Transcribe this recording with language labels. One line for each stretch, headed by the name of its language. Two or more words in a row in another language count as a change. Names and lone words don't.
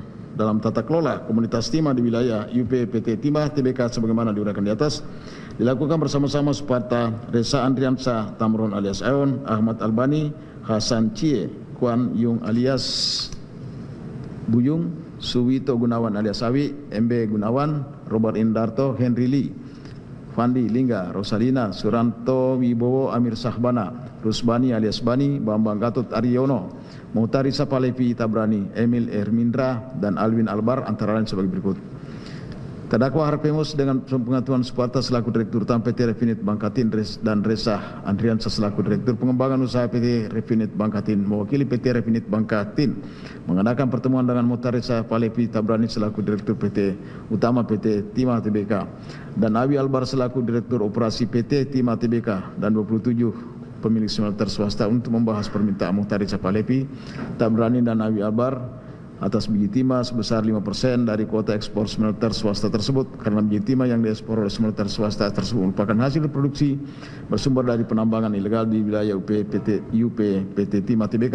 Indonesian: dalam tata kelola komunitas timah di wilayah IUP PT Timah Tbk sebagaimana diuraikan di atas dilakukan bersama-sama serta Reza Andriansa Tamron alias Aeon, Ahmad Albani, Hasan Cie, Kuan Yung alias Buyung, Suwito Gunawan alias Awi, MB Gunawan, Robert Indarto, Henry Lee, Fandi Lingga, Rosalina, Suranto Wibowo, Amir Sahbana, Rusbani alias Bani, Bambang Gatot Aryono, Muhtari Sapalepi Tabrani, Emil Ermindra, dan Alwin Albar antara lain sebagai berikut. Terdakwa Harvemus dengan pengaturan Suparta selaku Direktur Utama PT Refinit Bangkatin dan Reza Andriansa selaku Direktur Pengembangan Usaha PT Refinit Bangkatin mewakili PT Refinit Bangkatin mengadakan pertemuan dengan Muhtari Sapalepi Tabrani selaku Direktur PT Utama PT Timah Tbk dan Awi Albar selaku Direktur Operasi PT Timah Tbk dan 27 pemilik smelter swasta untuk membahas permintaan Muhtari Sapalepi Tabrani dan Awi Albar atas biji timah sebesar 5% dari kuota ekspor smelter swasta tersebut karena biji timah yang diekspor oleh smelter swasta tersebut merupakan hasil produksi bersumber dari penambangan ilegal di wilayah IUP PT Timah Tbk.